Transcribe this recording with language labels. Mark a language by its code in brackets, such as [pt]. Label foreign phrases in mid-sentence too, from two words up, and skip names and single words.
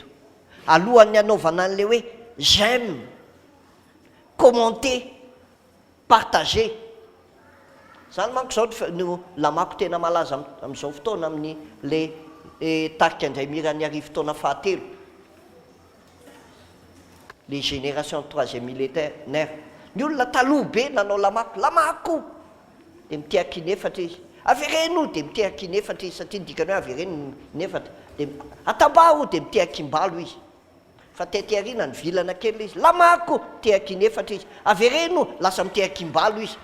[mg] Alohan'ny anaovana an'ilay hoe [fr] j'aime, commenter, partager. [mg] Zany manko zao no lamako tena malaza amin'izao fotoana amin'ny le tarika indray mirany arivo taona fahatelo. [fr] Les générations troisième millénaire. [mg] Ny olona taloha be nanao lamako dia mitiaky nefatra izy. Avereno dia mitiaky nefatra izy satria dikany hoe avereno nefatra. Dia atambaro dia mitiaky mbalo izy. Fa tety arina ny vilana kely izy. Lamako mitiaky nefatra izy. Avereno lasa mitiaky mbalo izy.